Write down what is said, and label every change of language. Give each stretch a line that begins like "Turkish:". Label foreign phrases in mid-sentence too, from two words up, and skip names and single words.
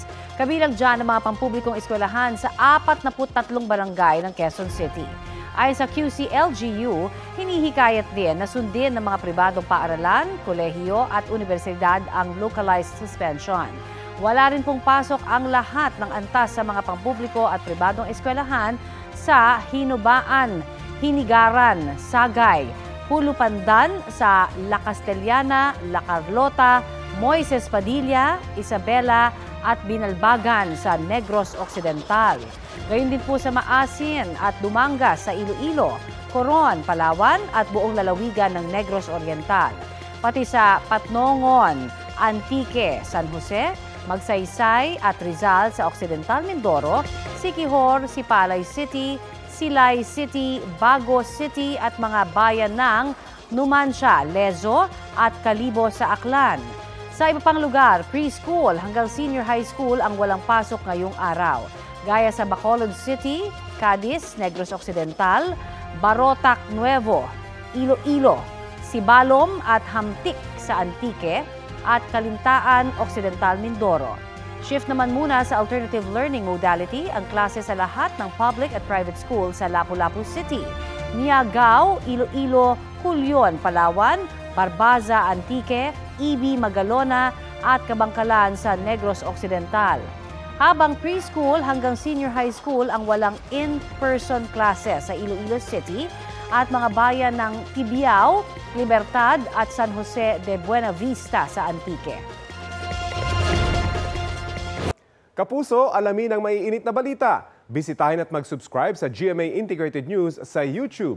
Filipino: Kabilang dyan ang mga pampublikong eskwelahan sa 43 barangay ng Quezon City. Ayon sa QC-LGU, hinihikayat din na sundin ng mga pribadong paaralan, kolehiyo at universidad ang
English: localized suspension.
Filipino: Wala rin pong pasok ang lahat ng antas sa mga pampubliko at pribadong eskwelahan sa Hinubaan, Hinigaran, Sagay, Hulupandan sa La Castellana, La Carlota, Moises Padilla, Isabela at Binalbagan sa Negros Occidental. Gayon din po sa Maasin at Dumangas sa Iloilo, Coron, Palawan at buong lalawigan ng Negros Oriental. Pati sa Patnongon, Antique, San Jose, Magsaysay at Rizal sa Occidental Mindoro, Siquijor, Sipalay City, Silay City, Bago City at mga bayan ng Numancia, Lezo at Calibo sa Aklan. Sa iba pang lugar, preschool hanggang
English: senior high school
Filipino: ang walang pasok ngayong araw. Gaya sa Bacolod City, Cadiz, Negros Occidental, Barotac Nuevo, Iloilo, Sibalom at Hamtik sa Antique at Kalintaan Occidental Mindoro. Shift naman muna sa
English: alternative learning modality
Filipino: ang klase sa lahat ng public at
English: private school
Filipino: sa Lapu-Lapu City, Niagao, Iloilo, Hulyon, Palawan, Barbaza, Antique, Ibi, Magalona at Kabangkalan sa Negros Occidental. Habang preschool hanggang
English: senior high school
Filipino: ang walang in-person klase sa Iloilo City at mga bayan ng Tibiao, Libertad at San Jose de Buena Vista sa Antique. Kapuso, alamin ang maiinit na balita. Bisitahin at mag-subscribe sa GMA Integrated News sa YouTube.